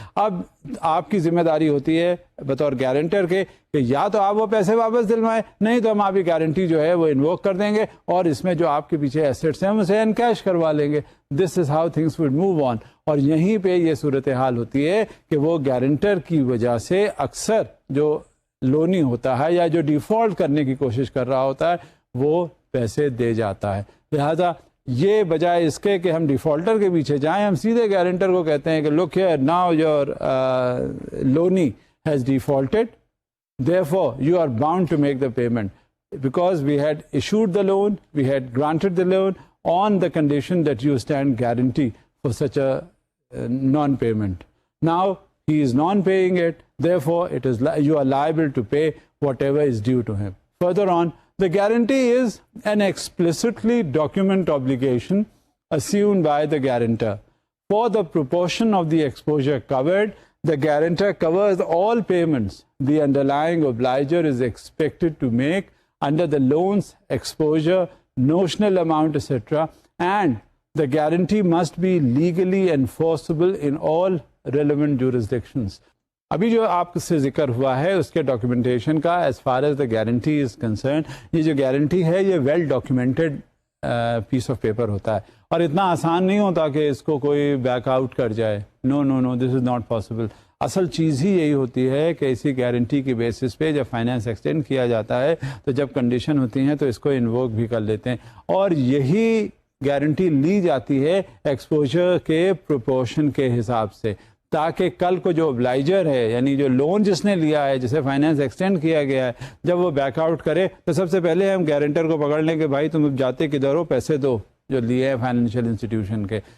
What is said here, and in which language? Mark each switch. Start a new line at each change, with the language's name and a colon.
Urdu: اب آپ کی ذمہ داری ہوتی ہے بطور گارنٹر کے کہ یا تو آپ وہ پیسے واپس دلوائیں, نہیں تو ہم آپ کی گارنٹی جو ہے وہ انووک کر دیں گے اور اس میں جو آپ کے پیچھے ایسٹس ہیں ہم اسے انکیش کروا لیں گے.
English: This is how things would move on.
Urdu: اور یہیں پہ یہ صورتحال ہوتی ہے کہ وہ گارنٹر کی وجہ سے اکثر جو لونی ہوتا ہے یا جو ڈیفالٹ کرنے کی کوشش کر رہا ہوتا ہے وہ پیسے دے جاتا ہے. لہذا یہ بجائے اس کے کہ ہم ڈیفالٹر کے پیچھے جائیں, ہم سیدھے گارنٹر کو کہتے ہیں کہ
English: Look here now your loanee has defaulted, therefore you are bound to make the payment because we had issued the loan, we had granted the loan on the condition that you stand guarantee for such a non-payment. Now he is non-paying it, therefore you are liable to pay whatever is due to him. Further on, the guarantee is an explicitly document obligation assumed by the guarantor. For the proportion of the exposure covered, the guarantor covers all payments the underlying obliger is expected to make under the loan's exposure, notional amount, etc., and the guarantee must be legally enforceable in all relevant jurisdictions.
Urdu: ابھی جو آپ سے ذکر ہوا ہے اس کے documentation کا
English: as far as the guarantee is concerned,
Urdu: یہ جو گارنٹی ہے یہ
English: well documented piece of paper
Urdu: ہوتا ہے اور اتنا آسان نہیں ہوتا کہ اس کو کوئی بیک آؤٹ کر جائے.
English: No this is not possible.
Urdu: اصل چیز ہی یہی ہوتی ہے کہ اسی گارنٹی کی بیسس پہ جب فائنینس ایکسٹینڈ کیا جاتا ہے تو جب کنڈیشن ہوتی ہیں تو اس کو انووک بھی کر لیتے ہیں, اور یہی گارنٹی لی جاتی ہے ایکسپوجر کے پروپورشن کے حساب سے, تاکہ کل کو جو obligor ہے یعنی جو لون جس نے لیا ہے جسے فائنینس ایکسٹینڈ کیا گیا ہے, جب وہ بیک آؤٹ کرے تو سب سے پہلے ہم گارنٹر کو پکڑ لیں کہ بھائی تم جاتے کدھر ہو, پیسے دو جو لیے ہیں فائنینشیل انسٹیٹیوشن کے.